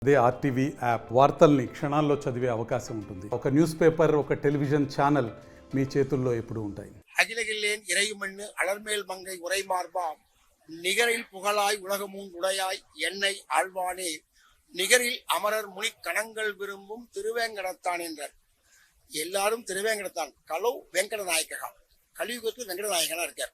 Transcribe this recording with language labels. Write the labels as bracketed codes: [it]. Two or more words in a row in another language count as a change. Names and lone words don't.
[te] అదే ఆర్టీవీ యాప్ వార్తల్ని క్షణాల్లో చదివే అవకాశం ఉంటుంది. ఒక [en] news paper, [te] ఒక టెలివిజన్ ఛానల్ మీ చేతుల్లో ఎప్పుడూ ఉంటాయి. [ta] அகிலகில்லேன் இறைமண்ணு அலர்மேல் மங்கை உரைமார்பாம் நிகரில் புகழாய் உலகமும் உடையாய் என்னை ஆழ்வானே நிகரில் அமரர் முனி கணங்கள் விரும்பும் திருவேங்கடத்தான் என்றார். எல்லாரும் திருவேங்கடத்தான். கலோ வெங்கடநாயகா, கலியுகத்தில் வெங்கடநாயகனா இருக்கார்.